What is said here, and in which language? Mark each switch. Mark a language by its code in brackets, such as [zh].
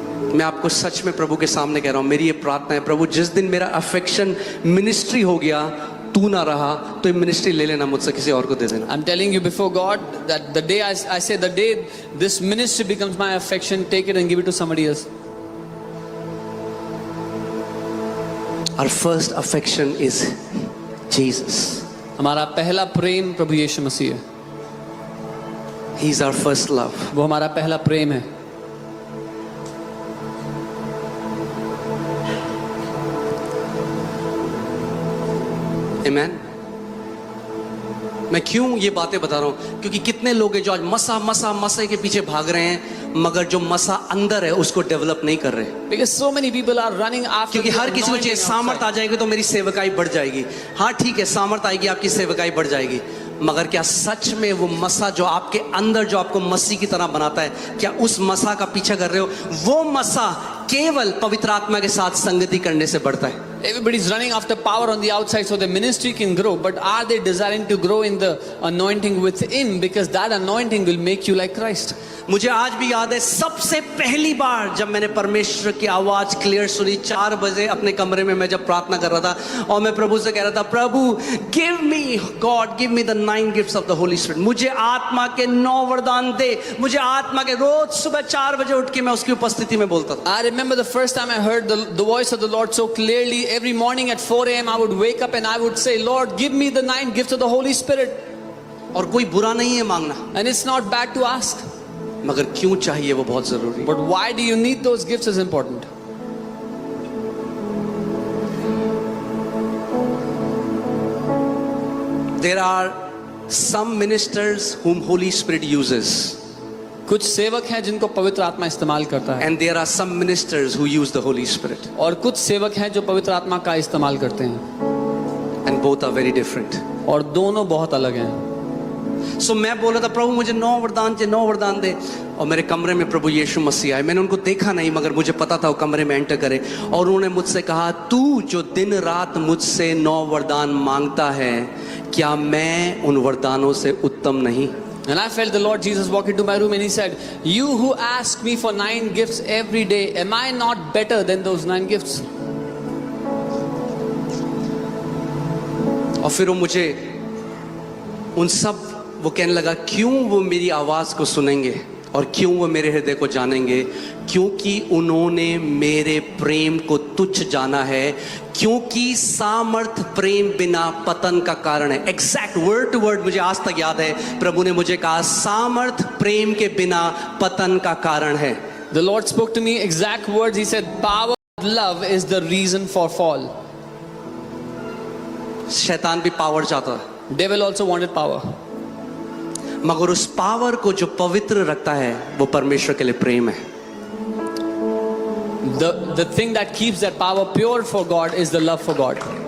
[hi] मैं आपको सच में प्रभु के सामने कह रहा हूं, मेरी ये प्रार्थना है, प्रभु जिस दिन मेरा अफेक्शन मिनिस्ट्री हो गया, तू ना रहा तो ये मिनिस्ट्री ले लेना मुझसे, किसी और को दे देना. [en] I'm telling you before God that the day I say the day this ministry becomes my affection, take it and give it to somebody else. Our first affection is Jesus. [hi] हमारा पहला प्रेम प्रभु यीशु मसीह है. [en] He is our first love. [hi] वो हमारा पहला प्रेम है. [en] Amen. [hi] मैं क्यों ये बातें बता रहा हूं? क्योंकि कितने लोग हैं जो आज मसा के पीछे भाग रहे हैं मगर जो मसा अंदर है उसको डेवलप नहीं कर रहे. [en] Because so many people are running after. [hi] क्योंकि हर किसी को चाहिए सामर्थ आ जाएगी तो मेरी सेवकाई बढ़ जाएगी. हाँ ठीक है, सामर्थ आएगी आपकी सेवकाई बढ़ जाएगी, मगर क्या सच में वो मसा जो आपके अंदर जो आपको मसीह की तरह बनाता है, क्या उस मसा का पीछा कर रहे हो? वो मसा केवल पवित्र आत्मा के साथ संगति करने से बढ़ता है. [en] Everybody is running after power on the outside so the ministry can grow, but are they desiring to grow in the anointing within, because that anointing will make you like Christ. [hi] मुझे आज भी याद है सबसे पहली बार जब मैंने परमेश्वर की आवाज क्लियर सुनी, 4 बजे अपने कमरे में मैं जब प्रार्थना कर रहा था और मैं प्रभु से कह रहा था, प्रभु [en] Give me God, give me the 9 gifts of the holy spirit. [hi] मुझे आत्मा के 9 वरदान दे. मुझे आत्मा के, रोज सुबह 4 बजे उठ के मैं उसकी उपस्थिति में बोलता था. [en] I remember the first time I heard the voice of the Lord so clearly. Every morning at 4 a.m. I would wake up and I would say, Lord, give me the 9 gifts of the Holy Spirit. [hi] और कोई बुरा नहीं है मांगना, [en] And it's not bad to ask. [hi] मगर क्यों चाहिए वो बहुत जरूरी. [en] But why do you need those gifts is important. There are some ministers whom Holy Spirit uses. [hi] कुछ सेवक हैं जिनको पवित्र आत्मा इस्तेमाल करता है. [en] And there are some ministers who use the Holy Spirit. [hi] और कुछ सेवक हैं जो पवित्र आत्मा का इस्तेमाल करते हैं. [en] And both are very different. [hi] और दोनों बहुत अलग हैं. So मैं बोला था, प्रभु मुझे 9 वरदान चाहिए, 9 वरदान दे. और मेरे कमरे में प्रभु यीशु मसीह आए. मैंने उनको देखा नहीं मगर मुझे पता था वो कमरे में एंटर करे. और उन्होंने मुझसे कहा, तू जो दिन रात मुझसे 9 वरदान मांगता है, क्या मैं उन वरदानों से उत्तम नहीं? [en] And I felt the Lord Jesus walk into my room and He said, you who ask me for 9 gifts every day, am I not better than those 9 gifts? [hi] और फिर वो मुझे उन सब, वो कहने लगा, क्यों वो मेरी आवाज को सुनेंगे और क्यों वो मेरे हृदय को जानेंगे? क्योंकि उन्होंने मेरे प्रेम को तुच्छ जाना है, क्योंकि सामर्थ प्रेम बिना पतन का कारण है. [en] exact word to word [hi] मुझे आज तक याद है, प्रभु ने मुझे कहा, सामर्थ प्रेम के बिना पतन का कारण है. [en] The Lord spoke to me exact words. He said, power of love is the reason for fall. [hi] शैतान भी पावर चाहता है, [en] Devil also wanted power. [hi] मगर उस पावर को जो पवित्र रखता है वो परमेश्वर के लिए प्रेम है. [en] The thing that keeps that power pure for God is the love for God.